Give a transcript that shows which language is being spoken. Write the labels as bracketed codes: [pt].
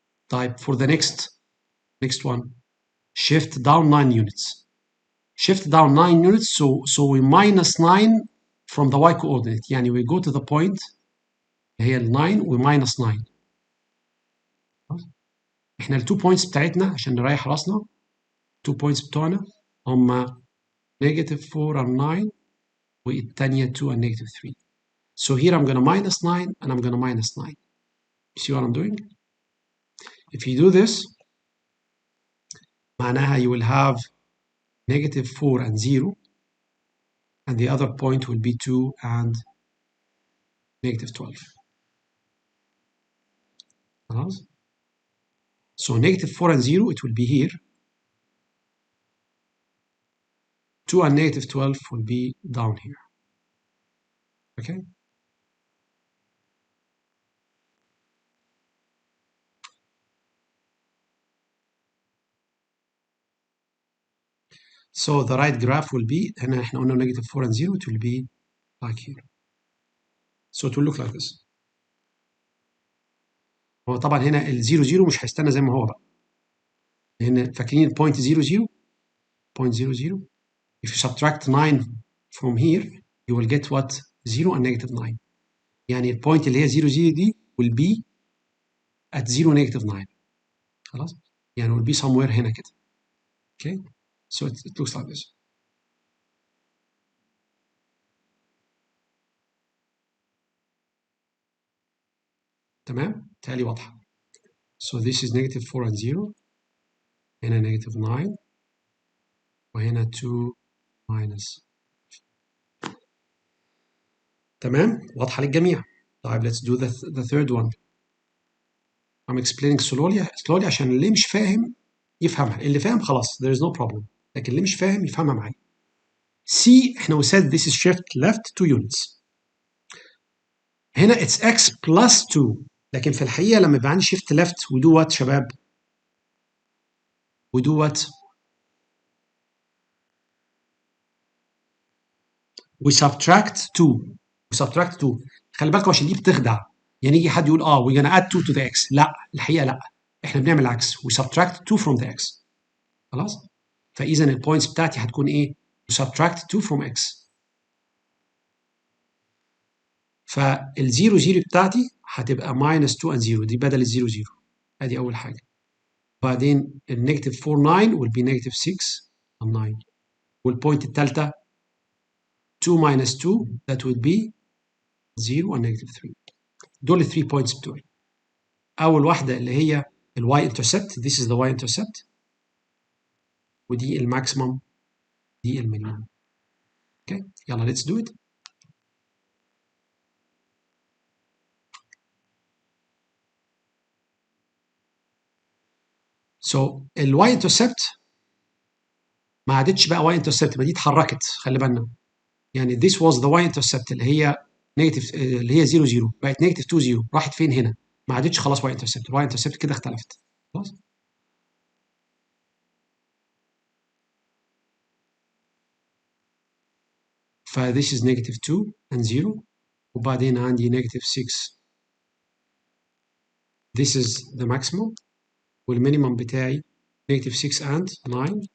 [en] طيب for the next one shift down 9 units. Shift down 9 units so we minus 9 from the y coordinate. يعني we go to the point هي ال 9 و minus 9. [ar] احنا ال 2 points بتاعتنا عشان نريح راسنا 2 points بتوعنا هما [en] -4 and 9 [ar] والتانية 2 and -3. [en] So here I'm gonna minus 9 and I'm gonna minus 9. You see what I'm doing? If you do this معناها you will have -4 and 0 and the other point will be 2 and -12. خلاص. So -4 and 0 it will be here. 2 and -12 will be down here. Okay? So the right graph will be [ar] هنا احنا قلنا [en] -4 and 0 it will be like here. So it will look like this. [ar] هو طبعا هنا ال 0 0 مش هيستنى زي ما هو بقى. لأن فاكرين البوينت 0 0 point 0 0 [en] if you subtract 9 from here you will get what 0 and -9 [ar] يعني البوينت اللي هي 0 0 دي [en] will be at 0 -9 [ar] خلاص يعني [en] will be somewhere [ar] هنا كده. [en] Okay so it looks like this. [ar] تمام تالي واضحة. [en] So this is -4 and 0 [ar] هنا -9 وهنا [en] 2 minus. [ar] تمام واضحة للجميع. [en] طيب let's do the third one. I'm explaining slowly [ar] عشان اللي مش فاهم يفهمها. اللي فاهم خلاص [en] there is no problem. [ar] لكن اللي مش فاهم يفهمها معايا. [en] C احنا we said this is shift left 2 units. هنا it's x plus 2 [ar] لكن في الحقيقة لما يبقى عندي [en] shift left we do what شباب؟ we do what؟ we subtract 2. we subtract 2. [ar] خلي بالكم عشان دي بتخدع. يعني يجي حد يقول [en] we're gonna add 2 to the x. [ar] لا الحقيقة لا. احنا بنعمل العكس. [en] we subtract 2 from the x. [ar] خلاص؟ فإذا البوينتس بتاعتي هتكون إيه؟ [en] we subtract 2 from x. [ar] فالزيرو زيرو بتاعتي هتبقى [en] minus 2 and 0 [ar] دي بدل الزيرو زيرو. ادي اول حاجه. بعدين النيجاتيف 4 9 [en] will be negative 6 and 9 [ar] والبوينت الثالثه 2 minus 2 [en] that will be 0 and negative 3. [ar] دول ال 3 points بتوعي. اول واحده اللي هي الواي انترسبت [en] this is the y intercept [ar] ودي الماكسيمم دي المينيمم. [en] Okay يلا let's do it. [ar] So الواي انترسبت ما عادتش بقى واي انترسبت ما دي اتحركت خلي بالنا. يعني [en] this was the y intercept [ar] اللي هي نيجاتيف اللي هي 0 0 بقت نيجاتيف 2 0 راحت فين هنا؟ ما عادتش خلاص y intercept. الواي intercept كده اختلفت. [en] خلاص؟ ف this is negative 2 and 0 [ar] وبعدين عندي [en] negative 6. This is the maximum [ar] والمينيمم بتاعي [en] negative 6 and 9.